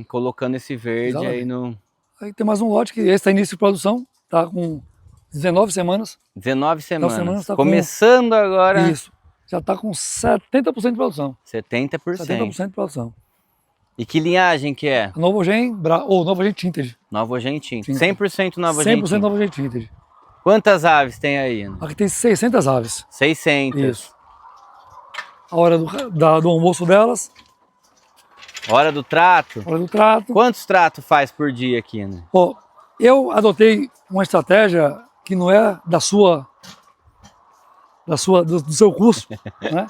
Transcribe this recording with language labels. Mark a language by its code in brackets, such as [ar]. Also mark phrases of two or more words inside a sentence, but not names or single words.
[pt] Colocando esse verde. Exatamente. Aí no... Aí tem mais um lote que esse está início de produção, está com 19 semanas. 19 semanas. Tá começando agora. Isso. Já está com 70% de produção. 70%. 70% de produção. E que linhagem que é? Novogen ou Novogen Tinted. Novogen Tinted. 100% Novogen Tinted. 100% Novogen Tinted. Quantas aves tem aí? Aqui tem 600 aves. 600. Isso. A hora do almoço delas. Hora do trato? Hora do trato. Quantos tratos faz por dia aqui, né? Ó, eu adotei uma estratégia que não é do seu curso, né?